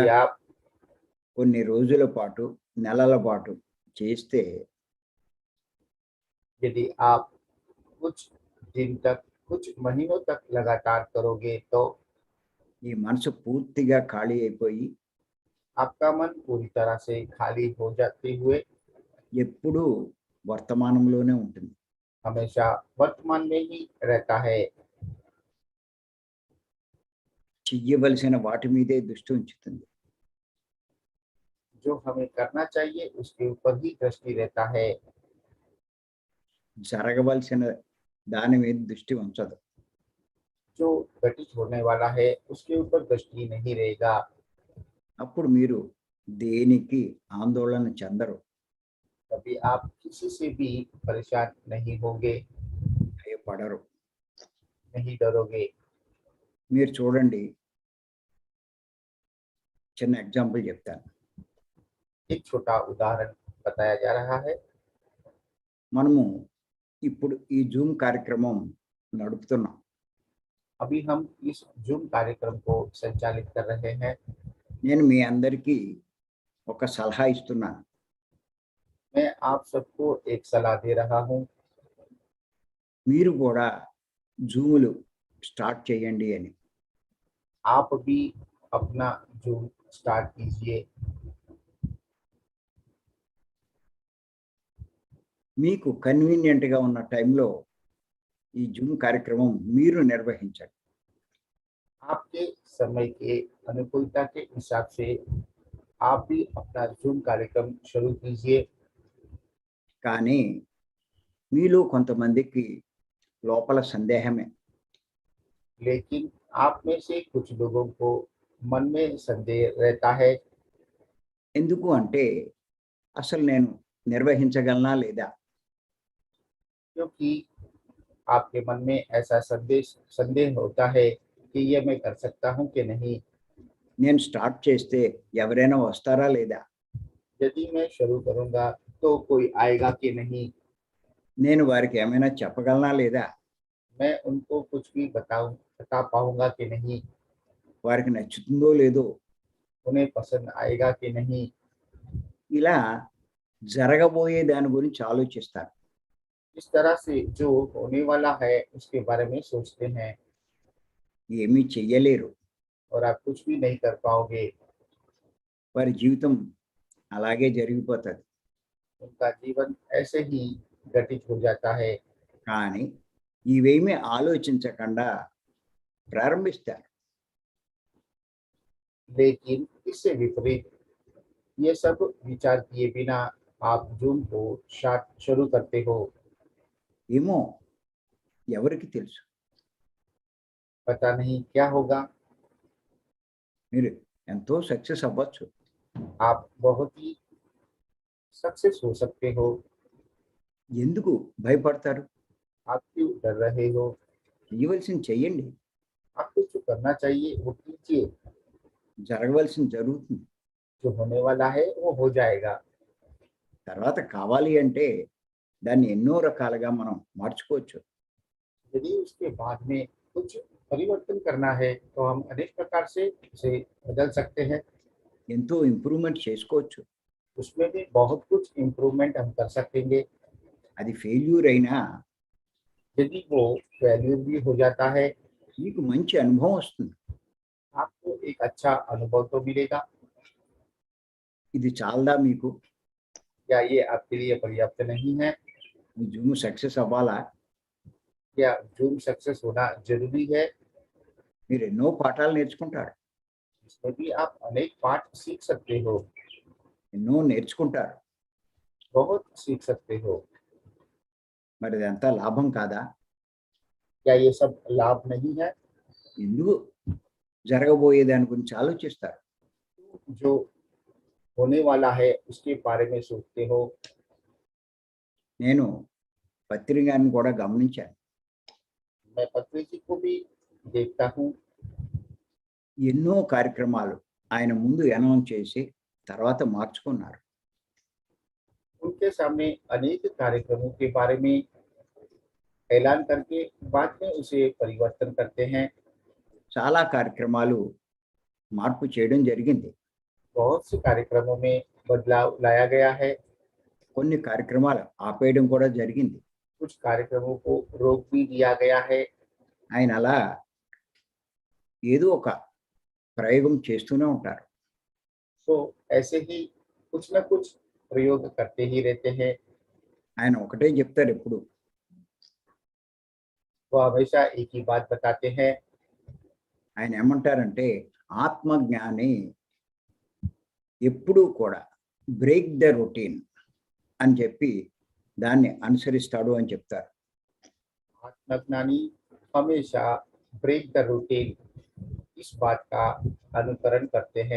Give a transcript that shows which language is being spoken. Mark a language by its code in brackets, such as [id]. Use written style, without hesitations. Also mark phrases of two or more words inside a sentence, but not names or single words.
[hi] यदि आप [te] కొన్ని రోజుల పాటు, నెలల పాటు చేస్తే [hi] यदि आप कुछ दिन तक कुछ महीनों तक लगातार करोगे तो [te] ఈ మనసు పూర్తిగా ఖాళీ అయిపోయి [hi] आपका मन पूरी तरह से खाली हो जाते हुए [te] ఎప్పుడూ వర్తమానంలోనే ఉంటుంది. [hi] हमेशा वर्तमान में ही रहता है। [te] చెయ్యవలసిన వాటి మీదే దృష్టి ఉంచుతుంది. [hi] जो हमें करना चाहिए उसके ऊपर ही दृष्टि रहता है। [te] జరగవలసిన దాని మీద దృష్టి ఉంచదు. [hi] जो घटित होने वाला है उसके ऊपर दृष्टि नहीं रहेगा। [te] అప్పుడు మీరు దేనికి ఆందోళన చెందరు, [hi] तभी आप किसी से भी परेशान नहीं होंगे, [te] భయపడరు. [hi] नहीं डरोगे। [te] మీరు చూడండి, చిన్న ఎగ్జాంపుల్ చెప్తాను. [hi] एक छोटा उदाहरण बताया जा रहा है। [te] మనము ఇప్పుడు ఈ జూమ్ కార్యక్రమం నడుపుతున్నాం. [hi] अभी हम इस जूम कार्यक्रम को संचालित कर रहे हैं। [te] నేను మీ అందరికీ ఒక సలహా ఇస్తున్నాను. [hi] मैं आप सबको एक सलाह दे रहा हूँ, [te] మీరు కూడా జూములు స్టార్ట్ చేయండి అని. [hi] आप भी अपना जूम स्टार्ट कीजिए। [te] మీకు కన్వీనియంట్‌గా ఉన్న టైంలో ఈ జూమ్ కార్యక్రమం మీరు నిర్వహించండి. [hi] आपके समय के अनुकूलता के हिसाब से आप भी अपना जूम कार्यक्रम शुरू कीजिए। [te] కానీ మీలో కొంతమందికి లోపల సందేహమే. [hi] लेकिन आप में से कुछ लोगों को मन में संदेह रहता है। [te] ఎందుకు అంటే అసలు నేను నిర్వహించగలనా లేదా? [hi] क्योंकि आपके मन में ऐसा संदेह होता है कि ये मैं कर सकता हूँ कि नहीं। [te] నేను స్టార్ట్ చేస్తే ఎవరైనా వస్తారా లేదా? [hi] यदि मैं शुरू करूँगा तो कोई आएगा कि नहीं। [te] నేను వారికి ఏమైనా చెప్పగలనా లేదా? [hi] मैं उनको कुछ भी बता पाऊंगा कि नहीं। [te] వారికి నచ్చుతుందో లేదో? [hi] उन्हें पसंद आएगा कि नहीं। [te] ఇలా జరగబోయే దాని గురించి ఆలోచిస్తారు. [hi] इस तरह से जो होने वाला है उसके बारे में सोचते हैं [te] ఏమీ చెయ్యలేరు. [hi] और आप कुछ भी नहीं कर पाओगे। [te] వారి జీవితం అలాగే జరిగిపోతుంది. [hi] उनका जीवन ऐसे ही घटित हो जाता है। [te] కానీ ఇవేమీ ఆలోచించకుండా ప్రారంభిస్తారు. [hi] लेकिन इससे विपरीत ये सब विचार किए बिना आप जूम को शुरू करते हो [te] ఏమో ఎవరికి తెలుసు. [hi] पता नहीं क्या होगा। [te] మీరు ఎంతో సక్సెస్ అవ్వచ్చు. [hi] आप बहुत ही सक्सेस हो सकते हो। [te] ఎందుకు భయపడతారు? [hi] आप क्यों डर रहे हो? [te] చేయవలసింది చెయ్యండి. [hi] आपको जो करना चाहिए वो कीजिए। [te] జరగవలసింది జరుగుతుంది. [hi] जो होने वाला है वो हो जाएगा। [te] తర్వాత కావాలి అంటే దాన్ని ఎన్నో రకాలుగా మనం మార్చుకోవచ్చు. [hi] यदि उसके बाद में कुछ परिवर्तन करना है तो हम अनेक प्रकार से उसे बदल सकते हैं। [te] ఎంతో ఇంప్రూవ్మెంట్ చేసుకోవచ్చు. [hi] उसमें भी बहुत कुछ इम्प्रूवमेंट हम कर सकेंगे। [te] అది ఫెయిల్యూర్ అయినా [hi] यदि वो फेल्यूर भी हो जाता है, [te] మీకు మంచి అనుభవం వస్తుంది. [hi] आपको एक अच्छा अनुभव तो मिलेगा। [te] ఇది చాలదా మీకు? [hi] क्या ये आपके लिए पर्याप्त नहीं है? [te] మీ జూమ్ సక్సెస్ అవ్వాలా? [hi] क्या जूम सक्सेस होना जरूरी है? [te] మీరు ఎన్నో పాఠాలు నేర్చుకుంటారు. [hi] इसमें भी आप अनेक पाठ सीख सकते हो। [te] ఎన్నో నేర్చుకుంటారు. [hi] बहुत सीख सकते हो। [te] మరి అదంతా లాభం కాదా? [hi] क्या ये सब लाभ नहीं है? [te] ఎందుకు జరగబోయే దాని గురించి ఆలోచిస్తారు? [hi] जो होने वाला है उसके बारे में सोचते हो। [te] నేను పత్రికని కూడా గమనించాను. [hi] मैं पत्री जी को भी देखता हूँ। [te] ఎన్నో కార్యక్రమాలు ఆయన ముందు అనౌన్స్ చేసి తర్వాత మార్చుకున్నారు. [hi] उनके सामने अनेक कार्यक्रमों के बारे में ऐलान करके बाद में उसे परिवर्तन करते हैं। [te] చాలా కార్యక్రమాలు మార్పు చేయడం జరిగింది. [hi] बहुत से कार्यक्रमों में बदलाव लाया गया है। [te] కొన్ని కార్యక్రమాలు ఆపేయడం కూడా జరిగింది. [hi] कुछ कार्यक्रमों को रोक भी दिया गया है। [te] ఆయన అలా ఏదో ఒక ప్రయోగం చేస్తూనే ఉంటారు. [hi] तो ऐसे ही कुछ न कुछ प्रयोग करते ही रहते हैं। [te] ఆయన ఒకటే చెప్తారు ఎప్పుడు, [hi] वो हमेशा एक ही बात बताते हैं। [te] ఆయన ఏమంటారంటే ఆత్మజ్ఞాని ఎప్పుడూ కూడా [en] break the routine [te] అని చెప్పి దాన్ని అనుసరిస్తాడు అని చెప్తారు. [hi] आत्मज्ञानी हमेशा [en] break the routine [hi] इस बात का अनुकरण करते हैं।